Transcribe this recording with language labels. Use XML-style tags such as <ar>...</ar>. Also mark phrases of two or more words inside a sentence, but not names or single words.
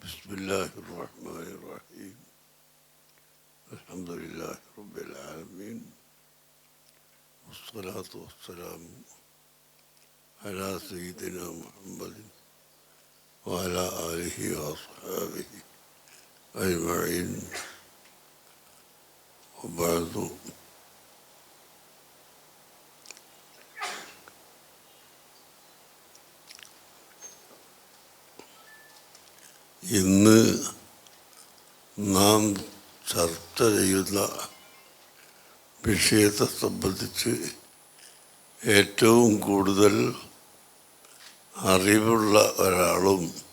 <ar>بسم الله الرحمن الرحيم الحمد لله رب العالمين والصلاة والسلام على سيدنا محمد وعلى آله وأصحابه أجمعين وبعد.</ar> <ml>ഇന്ന് നാം ചർച്ച ചെയ്യുന്ന വിഷയത്തെ സംബന്ധിച്ച് ഏറ്റവും കൂടുതൽ അറിവുള്ള ഒരാളും</ml>